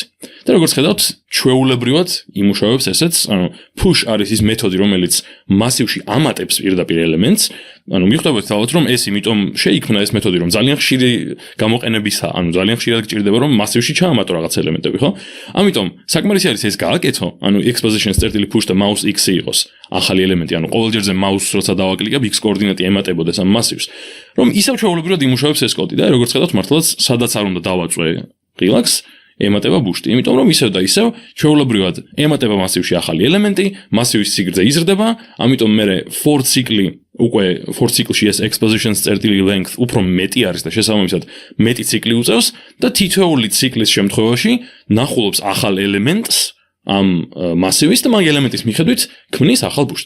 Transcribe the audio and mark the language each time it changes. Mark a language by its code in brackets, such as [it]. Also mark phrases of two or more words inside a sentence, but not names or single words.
[ka] და როგორც ხედავთ, ჩვეულებრივად იმუშავებს ესეც, push არის ის მეთოდი, რომელიც მასივში ამატებს პირდაპირ ელემენტს. მიხვდებოდეთ თავად, რომ ეს იმიტომ შეიქმნა ეს მეთოდი, რომ ძალიან ხშირი გამოყენებისაა, ძალიან ხშირად გჭირდება, რომ მასივში ჩაამატო რაღაც ელემენტები, ხო? ამიტომ საკმარისი არის ეს გააკეთო, exposition-push და mouse X იყოს ახალი ელემენტი, ყოველ ჯერზე mouse როცა დავაკლიკებ, X კოორდინატი ემატებოდეს ამ მასივს, რომ ისევ ჩვეულებრივად იმუშავებს ეს კოდი და როგორც ხედავთ, მართლაც სადაც არ უნდა დავაწვე ღილაკს, ემატება ბუშტი, იმიტომ რომ ისევ და ისევ ჩვეულებრივად ემატება მასივში ახალი ელემენტი, მასივის სიგრძე იზრდება, ამიტომ მე for ციკლში ეს exposition-length უფრო მეტი არის და შესაბამისად მეტი ციკლი უწევს და თითოეული ციკლის შემთხვევაში ნახულობს ახალ ელემენტს ამ მასივის და მაგ ელემენტის მიხედვით ქმნის ახალ ბუშტს.